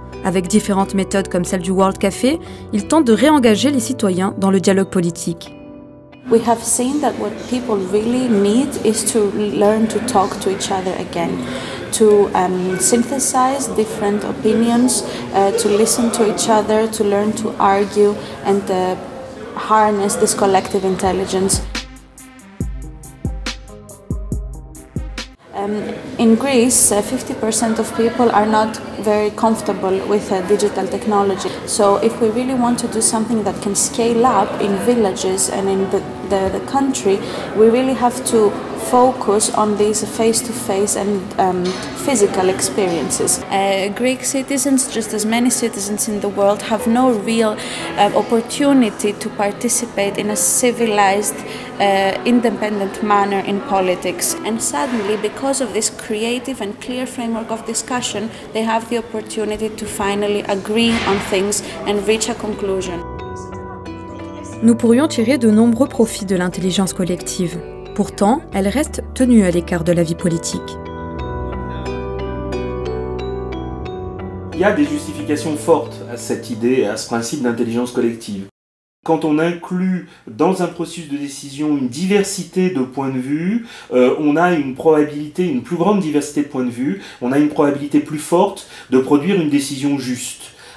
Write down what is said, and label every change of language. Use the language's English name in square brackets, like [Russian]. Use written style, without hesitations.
[French] Avec différentes méthodes comme celle du World Café, il tente de réengager les citoyens dans le dialogue politique. [English] We have seen that what people really need is to learn to talk to each other again, to synthesize different opinions, to listen to each other, to learn to argue and harness this collective intelligence. In Greece, 50% of people are not very comfortable with digital technology. So if we really want to do something that can scale up in villages and in the country, we really have to focus on these face-to-face and physical experiences. Greek citizens, just as many citizens in the world, have no real opportunity to participate in a civilized, independent manner in politics. And suddenly, because of this creative and clear framework of discussion, they have the opportunity to finally agree on things and reach a conclusion. [French] Nous pourrions tirer de nombreux profits de l'intelligence collective. Pourtant, elle reste tenue à l'écart de la vie politique. Il y a des justifications fortes à cette idée, à ce principe d'intelligence collective. Quand on inclut dans un processus de décision une diversité de points de vue, on a une probabilité, une plus grande diversité de points de vue, on a une probabilité plus forte de produire une décision juste.